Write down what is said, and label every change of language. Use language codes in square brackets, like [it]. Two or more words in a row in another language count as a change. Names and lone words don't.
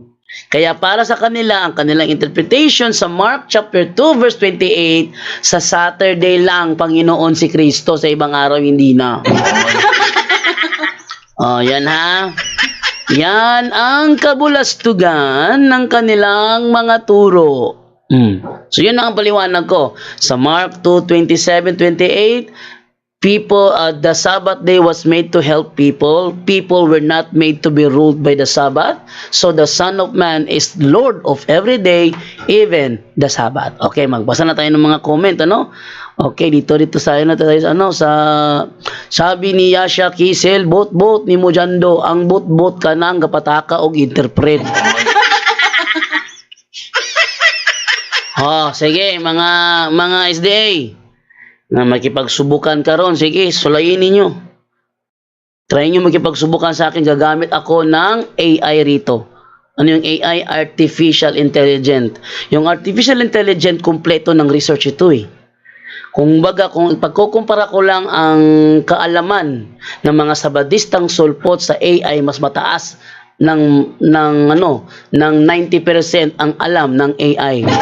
[tl] Kaya para sa kanila, ang kanilang interpretation sa Mark chapter 2 verse 28, sa Saturday lang Panginoon si Kristo, sa ibang araw hindi na. Oh, yan ha. Yan ang kabulastugan ng kanilang mga turo. So yun ang paliwanag ko. [en] Sa Mark 2:27-28, people, the Sabbath day was made to help people. People were not made to be ruled by the Sabbath. So the Son of Man is Lord of every day, even the Sabbath. [tl] Okay, magbasa na tayo ng mga comment, ano? Okay, dito tayo na tayo sa ano, sa sabi ni Yasha Kisel, [ceb] bot ni Mojando, ang bot ka na ang kapataka og interpret. Oh, sige, mga SDA na makipagsubukan karon, sige, sulayin ninyo. [tl] Try nyo makipagsubukan sa akin, gagamit ako ng AI rito. Ano yung AI? [en] Artificial Intelligence. [tl] Yung [en] Artificial Intelligence, [tl] kompleto ng research ito eh. Kung pagkukumpara ko lang ang kaalaman ng mga Sabadistang sulpot sa AI, mas mataas ng 90% ang alam ng AI.